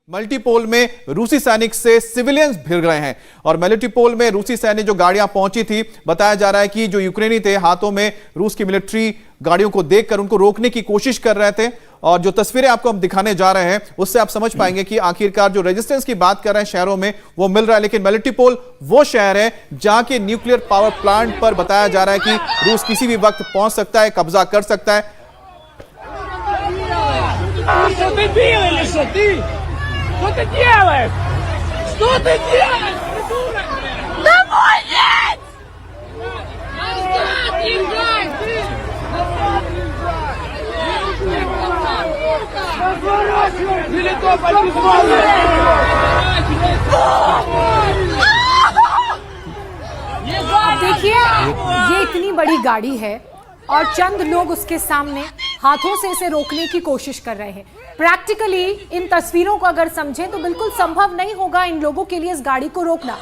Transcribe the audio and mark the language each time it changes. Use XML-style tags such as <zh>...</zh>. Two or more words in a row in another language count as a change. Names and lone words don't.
<hi>मल्टीपोल में रूसी सैनिक से सिविलियंस भिड़ गए हैं और मल्टीपोल में रूसी सैनिक जो गाड़ियां पहुंची थी, बताया जा रहा है कि जो यूक्रेनी थे हाथों में रूस की मिलिट्री गाड़ियों को देखकर उनको रोकने की कोशिश कर रहे थे। और जो तस्वीरें आपको हम दिखाने जा रहे हैं उससे आप समझ पाएंगे कि आखिरकार जो रेजिस्टेंस की बात कर रहे हैं शहरों में वो मिल रहा है। लेकिन मल्टीपोल वो शहर है जहां के</hi> <en>nuclear power plant</en> <hi>पर बताया जा रहा है कि रूस किसी भी वक्त पहुंच सकता है, कब्जा कर सकता है।</hi> <ru>Что ты делаешь? Что ты делаешь, придурок? Домой нет! Назад езжай, ты! Разворачивай! Мелитополь,</ru> <hi>देखिए, ये इतनी बड़ी गाड़ी है और चंद लोग उसके सामने हाथों से इसे रोकने की कोशिश कर रहे हैं। प्रैक्टिकली इन तस्वीरों को अगर समझें तो बिल्कुल संभव नहीं होगा इन लोगों के लिए इस गाड़ी को रोकना।</hi>